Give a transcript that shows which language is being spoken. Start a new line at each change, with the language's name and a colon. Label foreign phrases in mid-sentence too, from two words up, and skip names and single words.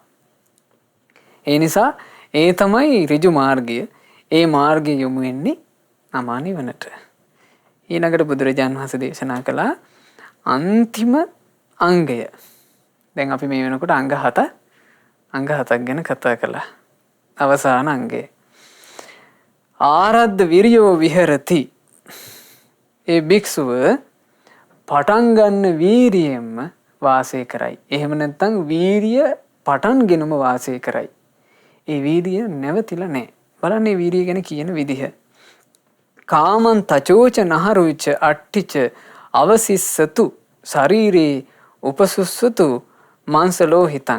Sinhala: ඒ නිසා ඒ තමයි ඍජු මාර්ගය. ඒ මාර්ගය යොමු වෙන්නේ අමා නිවනට. ඊළඟට බුදුරජාන් වහන්සේ දේශනා කළා අන්තිම අංගය. දැන් අපි මේ වෙනකොට අංග 7ක් ගැන කතා කළා. අවසාන අංගය.
Pali: ආරද්ධ විරියෝ විහෙරති.
Sinhala: ඒ භික්ෂුව පටන් ගන්න වීරියෙන්ම වාසය කරයි. එහෙම නැත්නම් වීරිය පටන්ගෙනම වාසය කරයි. ඒ වීරිය නැවතිලා නැහැ. බලන්න මේ වීරිය ගැන කියන විදිහ.
Pali: කාමං තචෝච නහරුච අට්ටිච අවසිස්සතු ශරීරේ උපසුස්සතු මාංශලෝහිතං.